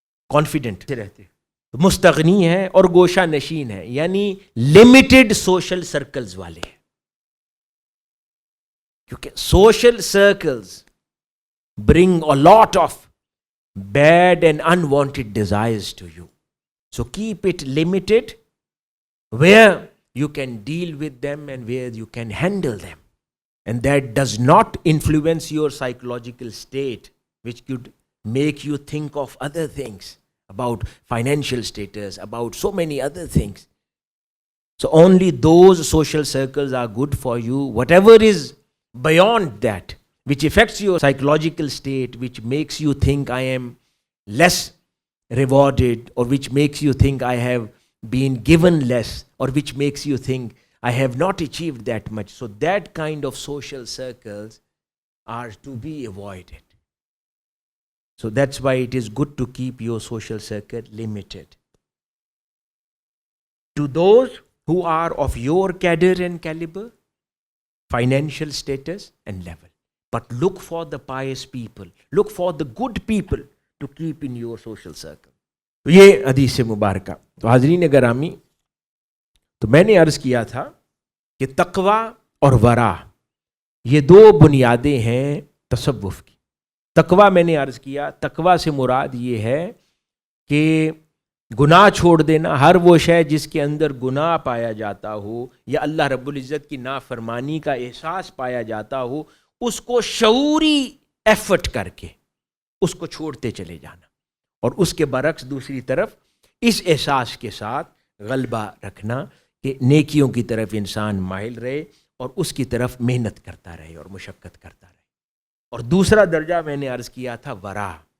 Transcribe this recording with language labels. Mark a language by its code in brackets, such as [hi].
[ur] Confident رہتے ہیں، مستغنی ہیں اور گوشہ نشین ہیں، یعنی لمیٹڈ سوشل سرکلز والے ہیں، کیونکہ social circles bring [en] a lot of bad and unwanted desires to you. So keep it limited where you can deal with them and where you can handle them. And that does not influence your psychological state, which could make you think of other things, about financial status, about so many other things. So only those social circles are good for you. Whatever is beyond that, which affects your psychological state, which makes you think I am less rewarded, or which makes you think I have been given less, or which makes you think I have not achieved that much. So that kind of social circles are to be avoided. So that's why it is good to keep your social circle limited to those who are of your cadre and caliber, financial status and level. But look for the pious people, look for the good people to keep in your social circle. [ur] تو یہ حدیث مبارکہ۔ تو حاضرین گرامی، تو میں نے عرض کیا تھا کہ تقوی اور ورع یہ 2 بنیادیں ہیں تصوف کی۔ تقوی میں نے عرض کیا، تقوی سے مراد یہ ہے کہ گناہ چھوڑ دینا، ہر وہ شے جس کے اندر گناہ پایا جاتا ہو یا اللہ رب العزت کی نافرمانی کا احساس پایا جاتا ہو، اس کو شعوری ایفرٹ کر کے اس کو چھوڑتے چلے جانا، اور اس کے برعکس دوسری طرف اس احساس کے ساتھ غلبہ رکھنا کہ نیکیوں کی طرف انسان مائل رہے اور اس کی طرف محنت کرتا رہے اور مشقت کرتا رہے۔ اور دوسرا درجہ میں نے عرض کیا تھا ورع،